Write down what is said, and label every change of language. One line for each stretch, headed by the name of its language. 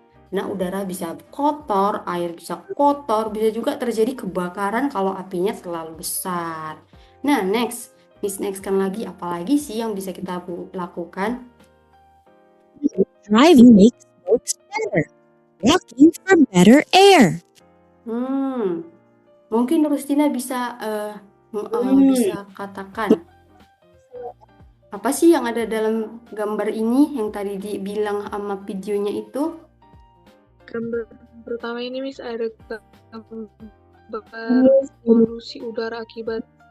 Indonesian: Karena udara bisa kotor, air bisa kotor, bisa juga terjadi kebakaran kalau apinya terlalu besar. Nah, next kan lagi, apalagi sih yang bisa kita lakukan?
English: Driving makes smokes better. Walking for better air.
Indonesian: Mungkin Rustina bisa bisa katakan apa sih yang ada dalam gambar ini yang tadi dibilang sama videonya itu? Gambar pertama ini Miss ada gambar polusi udara akibat.